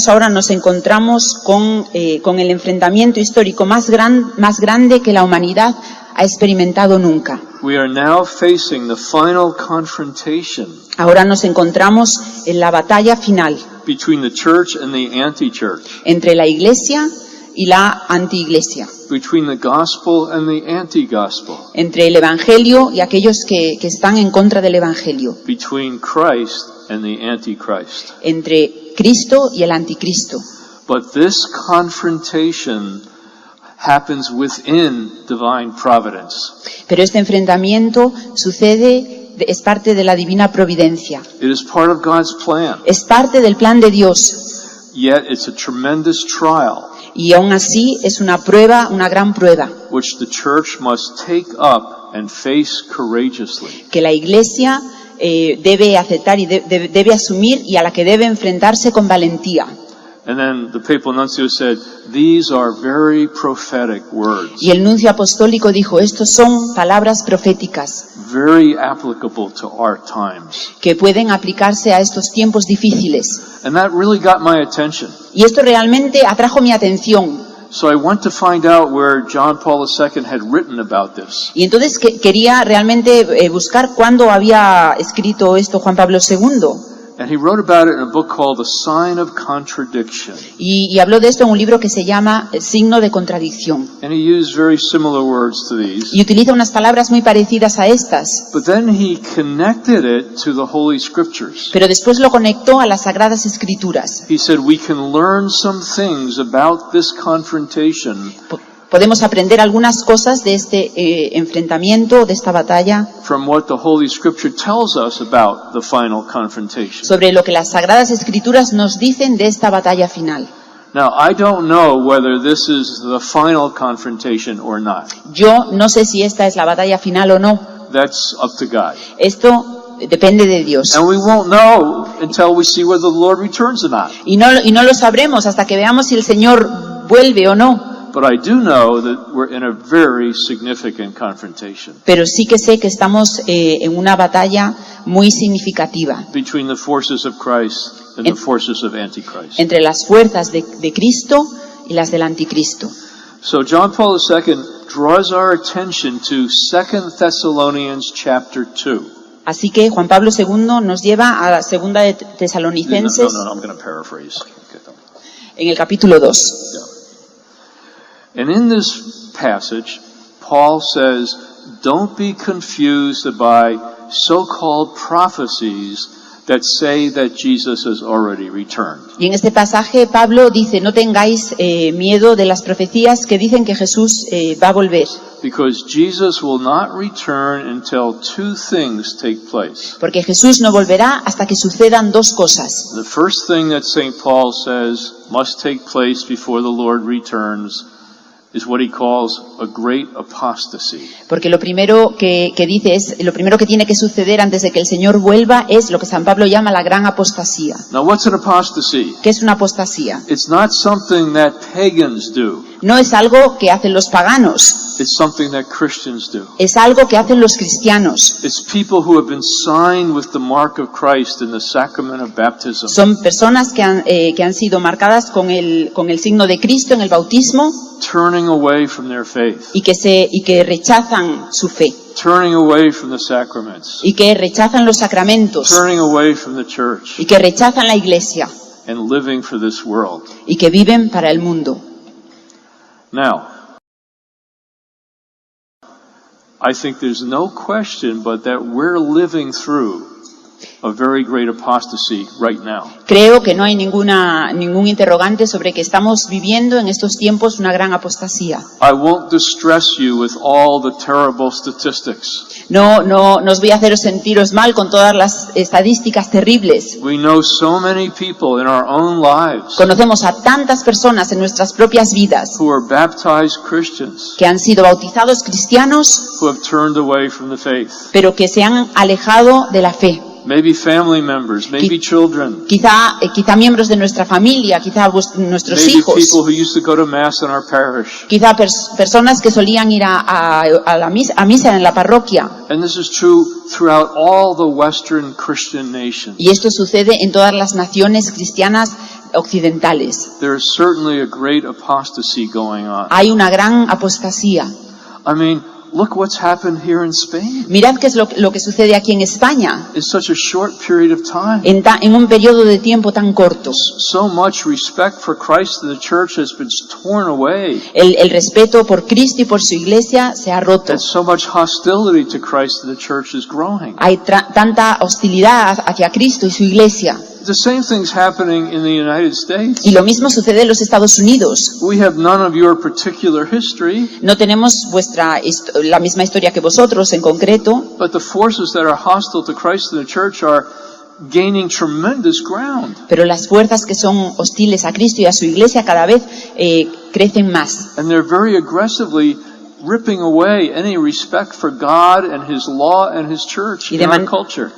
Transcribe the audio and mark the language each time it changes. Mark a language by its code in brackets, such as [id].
[es] Nos encontramos con el enfrentamiento histórico más grande que la humanidad ha experimentado nunca. [en] We are now facing the final confrontation. [es] Ahora nos encontramos en la batalla final [en] Between the church and the anti-church. [es] Entre la iglesia y la anti-iglesia. [en] Between the gospel and the anti-gospel. [es] Entre el evangelio y aquellos que están en contra del evangelio. [en] Between Christ and the antichrist. [es] Entre Cristo y el anticristo. [en] But this confrontation happens within divine providence. [es] Pero este enfrentamiento es parte de la divina providencia. [en] It is part of God's plan. [es] Es parte del plan de Dios. [en] Yet it's a tremendous trial. [es] Y aún así es una gran prueba. [en] Which the church must take up and face courageously. [es] Que la iglesia debe aceptar y debe asumir y a la que debe enfrentarse con valentía. [en] And then the papal nuncio said, these are very prophetic words. [es] Y el nuncio apostólico dijo, estos son palabras proféticas. [en] Very applicable to our times. [es] Que pueden aplicarse a estos tiempos difíciles. [en] And that really got my attention. [es] Y esto realmente atrajo mi atención. [en] So I went to find out where John Paul II had written about this. [es] Y entonces quería realmente buscar cuándo había escrito esto Juan Pablo II. [en] And he wrote about it in a book called The Sign of Contradiction. [es] Y habló de esto en un libro que se llama El signo de contradicción. [en] And he used very similar words to these. [es] Y utiliza unas palabras muy parecidas a estas. [en] But then he connected it to the Holy Scriptures. [es] Pero después lo conectó a las Sagradas Escrituras. [en] He said we can learn some things about this confrontation. [es] Podemos aprender algunas cosas de este enfrentamiento, de esta batalla, [en] from what the Holy Scripture tells us about the final confrontation. [es] Sobre lo que las Sagradas Escrituras nos dicen de esta batalla final. [en] Now, I don't know whether this is the final confrontation or not. [es] Yo no sé si esta es la batalla final o no. [en] That's up to God. [es] Esto depende de Dios. [en] And we won't know until we see whether the Lord returns or not. [es] Y no lo sabremos hasta que veamos si el Señor vuelve o no. [en] But I do know that we're in a very significant confrontation. [es] Pero sí que sé que estamos en una batalla muy significativa. [en] Between the forces of Christ and the forces of Antichrist. [es] Entre las fuerzas de Cristo y las del anticristo. [en] So John Paul II draws our attention to 2 Thessalonians chapter 2. [es] Así que Juan Pablo II nos lleva a la segunda de Tesalonicenses. [en] No, I'm going to paraphrase. [es] En el capítulo 2. [en] And in this passage, Paul says, don't be confused by so-called prophecies that say that Jesus has already returned. [es] Y en este pasaje Pablo dice, no tengáis miedo de las profecías que dicen que Jesús va a volver. [en] Because Jesus will not return until two things take place. [es] Porque Jesús no volverá hasta que sucedan dos cosas. [en] The first thing that St. Paul says must take place before the Lord returns is what he calls a great apostasy. [es] Porque lo primero que dice es, lo primero que tiene que suceder antes de que el Señor vuelva es lo que San Pablo llama la gran apostasía. [en] Now, what's an apostasy? [es] ¿Qué es una apostasía? [en] It's not something that pagans do. [es] No es algo que hacen los paganos. [en] It's something that Christians do. [es] Es algo que hacen los cristianos. [en] It's people who have been signed with the mark of Christ in the sacrament of baptism. [es] Son personas que han sido marcadas con el signo de Cristo en el bautismo. [en] Turning away from their faith. [es] Y que rechazan su fe. [en] Turning away from the sacraments. [es] Y que rechazan los sacramentos. [en] Turning away from the church. [es] Y que rechazan la iglesia. [en] And living for this world. [es] Y que viven para el mundo. [en] Now, I think there's no question but that we're living through a very great apostasy right now. [es] Creo que no hay ningún interrogante sobre que estamos viviendo en estos tiempos una gran apostasía. [en] I won't distress you with all the terrible statistics. [es] No os voy a haceros sentiros mal con todas las estadísticas terribles. [en] We know so many people in our own lives. [es] Conocemos a tantas personas en nuestras propias vidas. [en] Who are baptized Christians. [es] Que han sido bautizados cristianos. [en] Who have turned away from the faith. [es] Pero que se han alejado de la fe. [en] Maybe family members, maybe children. [es] Quizá miembros de nuestra familia, quizá nuestros [en] Maybe [es] hijos. [en] people who used to go to mass in our parish. [es] Quizá personas que solían ir a la misa en la parroquia. [en] And this is true throughout all the Western Christian nations. [es] Y esto sucede en todas las naciones cristianas occidentales. [en] There is certainly a great apostasy going on. [es] Hay una gran apostasía. [en] I mean, look what's happened here in Spain. [es] Mirad qué es lo que sucede aquí en España [en] In such a short period of time. [es] en un periodo de tiempo tan corto. [en] So much respect for Christ and the church has been torn away. [es] El respeto por Cristo y por su iglesia se ha roto. [en] And so much hostility to Christ and the church is growing. [es] Hay tanta hostilidad hacia Cristo y su iglesia. [en] The same thing's happening in the United States. [es] Y lo mismo sucede en los Estados Unidos. [en] We have none of your particular history, [es] No tenemos la misma historia que vosotros en concreto, [en] but the forces that are hostile to Christ and the church are gaining tremendous ground. [es] pero las fuerzas que son hostiles a Cristo y a su iglesia cada vez crecen más. [en] And they're very aggressively ripping away any respect for God and His law and His church in our culture.